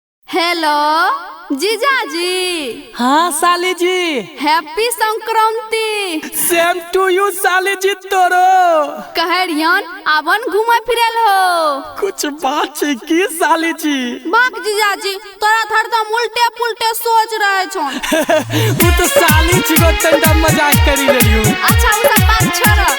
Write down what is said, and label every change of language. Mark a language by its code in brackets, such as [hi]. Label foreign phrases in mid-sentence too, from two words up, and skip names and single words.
[mai] हेलो जीजाजी। हाँ साली जी। हैप्पी संक्रांति। [en] same to you [mai] साली जी तोरो। कहरियन आवन घुमा फिरल हो। कुछ बात छै की साली जी? बाक जीजाजी तोरा हरदम उल्टे पुल्टे सोच रहे छन। तू तो साली जी को तंदा मजाक करी रहियो। अच्छा उ सब बात छोड़।